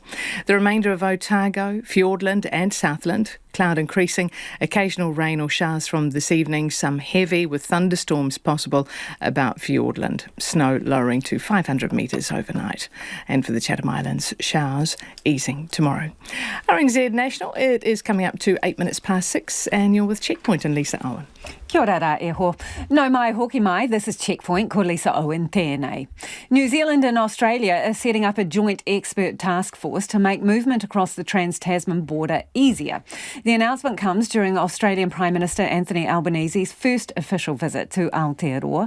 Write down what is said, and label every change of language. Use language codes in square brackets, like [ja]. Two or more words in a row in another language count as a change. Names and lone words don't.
[en] The remainder of Otago, Fiordland and Southland, cloud increasing, occasional rain or showers from this evening, some heavy with thunderstorms possible about Fiordland. Snow lowering to 500 metres overnight. And for the Chatham Islands, showers easing tomorrow. RNZ National, it is coming up to 8 minutes past 6 and you're with Checkpoint and Lisa Owen. [mi] Kia ora rā e ho. No mai hoki mai, [en] this is Checkpoint, [mi] ko Lisa Owen tēnei. [en] New Zealand and Australia are setting up a joint expert task force to make movement across the Trans-Tasman border easier. The announcement comes during Australian Prime Minister Anthony Albanese's first official visit to Aotearoa.